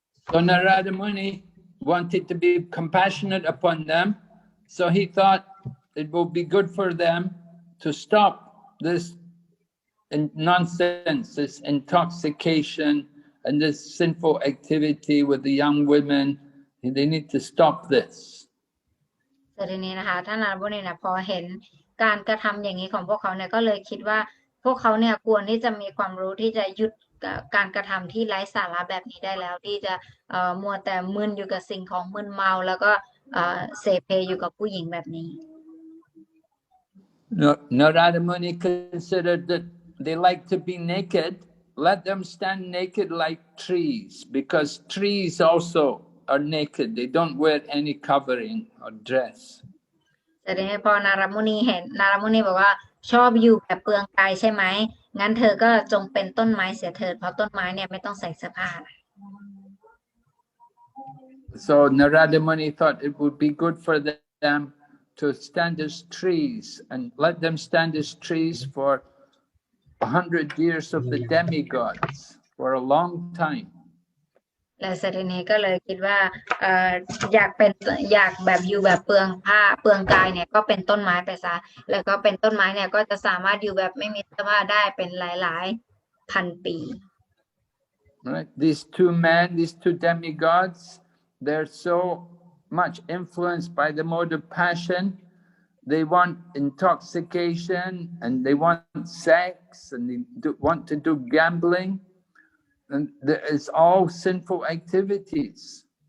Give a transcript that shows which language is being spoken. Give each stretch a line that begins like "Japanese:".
English: So Narada Muni wanted to be compassionate upon them, so he thought it will be good for them to stop this nonsense, this intoxication, and this sinful activity with the young women. They need to stop this.
Thai: ทีนี้นะคะท่านนารัตมุนีนะพอเห็นการกระทำอย่างนี้ของพวกเขาเนี่ยก็เลยคิดว่าพวกเขาเนี่ยควรที่จะมีความรู้ที่จะหยุดการกระทำที่ไร้สาระแบบนี้ได้แล้วที่จะมัวแต่มึนอยู่กับสิ่งของมึนเมาแล้วก็เสเพอยู่กับผู้หญิงแบบนี้
English: Narada Muni considered that they like to be naked. Let them stand naked like trees, because trees also are naked. They don't wear any covering or dress.
Thai: แต่ทีนี้พอนารัตมุนีเห็นนารัตมุนีบอกว่าชอบอยู่แบบเปลืองกายใช่ไหมงั้นเธอก็จงเป็นต้นไม้เสียเถิดเพราะต้นไม้เนี่ยไม่ต้องใส่เสื้อผ้า
English: So Narada Muni thought it would be good for them to stand as trees, and let them stand as trees for 100 years of the demigods, for a long time.
Thai: และเสถีนี้ก็เลยคิดว่าอยากแบบอยู่แบบเปลืองผ้าเปลืองกายเนี่ยก็เป็นต้นไม้ไปซะแล้วก็เป็นต้นไม้เนี่ยก็จะสามารถอยู่แบบไม่มีเสื้อผ้าได้เป็นหลายๆพันปี
English: Right? These two men, these two demigods, they're so much influenced by the mode of passion. They want intoxication, and they want sex, and they want to do gambling. And it's all sinful activities.